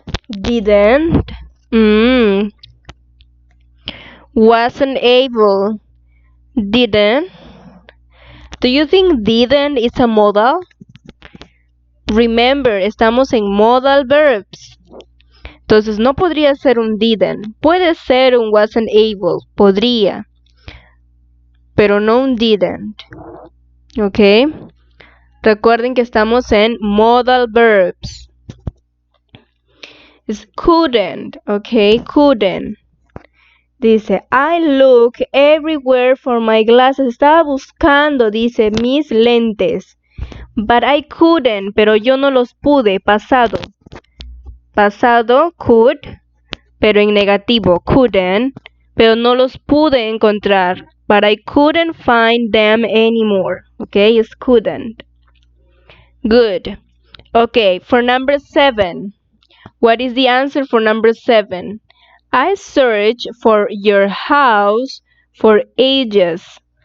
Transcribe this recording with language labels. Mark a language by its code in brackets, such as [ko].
[en] Didn't. Mm. Wasn't able. Didn't. Do you think didn't is a modal? Remember, [es] estamos en [en] modal verbs. [es] Entonces no podría ser un didn't. Puede ser un wasn't able. Podría. Pero no un didn't. ¿Ok? Recuerden que estamos en modal verbs. Es couldn't. ¿Ok? Couldn't. Dice, [en] I look everywhere for my glasses. [es] Estaba buscando, dice, mis lentes. [en] But I couldn't, [es] pero yo no los pude. Pasado. Pasado, could, pero en negativo, couldn't, pero no los pude encontrar. [en] But I couldn't find them anymore. Okay, it's couldn't. Good. Okay, for number 7. What is the answer for number 7? I searched for your house for ages.